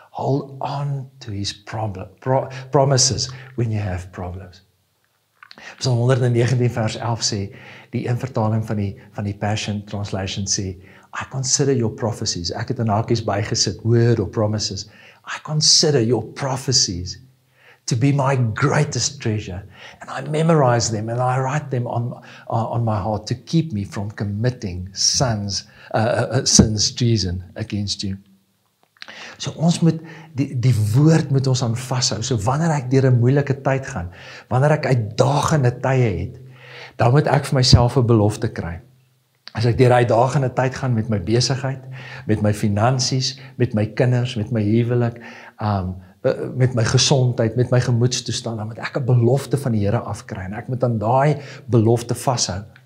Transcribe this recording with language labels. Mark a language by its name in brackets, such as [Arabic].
[English] Hold on to his promises when you have problems. [Afrikaans] Psalm 119 vers 11 sê, die een vertaling van die Passion Translation sê, [English] I consider your prophecies. [Afrikaans] Ek het in hakies bygesit, [English] word or promises. I consider your prophecies to be my greatest treasure. And I memorize them and I write them on my heart to keep me from committing sins treason against you. [Afrikaans] So ons moet, die woord moet ons aan vashou. So wanneer ek deur 'n moeilike tyd gaan, wanneer ek uitdagende tye het, dan moet ek vir myself 'n belofte kry. As ek deur uitdagende tyd gaan met my besigheid, met my finansies, met my kinders, met my huwelik, met my gesondheid, met my gemoedstoestand, dan moet ek 'n belofte van die Here afkry en ek moet aan daai belofte vashou.